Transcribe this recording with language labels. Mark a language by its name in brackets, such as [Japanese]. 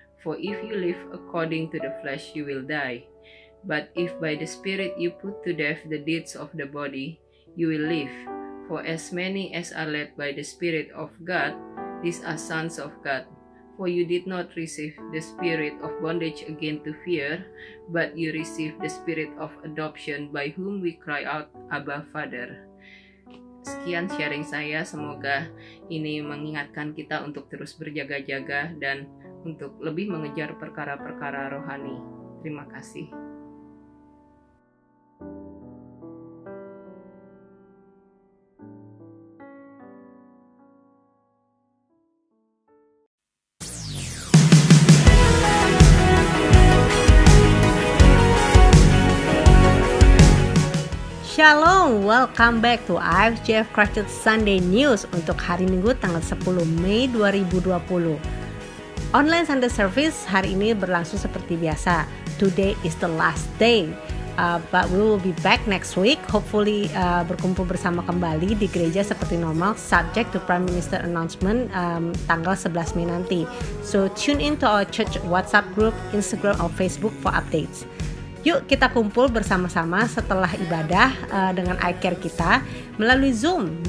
[English] For if you live according to the flesh, you will die. But if by the Spirit you put to death the deeds of the body, you will live. For as many as are led by the Spirit of God, these are sons of God. For you did not receive the spirit of bondage again to fear, but you received the Spirit of adoption, by whom we cry out, Abba, Father. [Indonesian] Sekian sharing saya, semoga ini mengingatkan kita untuk terus berjaga-jaga dan untuk lebih mengejar perkara-perkara rohani. Terima kasih. [English] Shalom, welcome back to IFJF Christchurch Sunday News [Indonesian] untuk hari Minggu tanggal 10 Mei 2020. Online Sunday Service hari ini berlangsung seperti biasa. [English] Today is the last day, but we will be back next week. [Indonesian] Hopefully berkumpul bersama kembali di gereja seperti normal, [English] subject to Prime Minister announcement [Indonesian] tanggal 11 Mei nanti. [English] So tune in to our church WhatsApp group, Instagram, or Facebook for updates. [Indonesian] Yuk kita kumpul bersama-sama setelah ibadah dengan iCare kita melalui Zoom.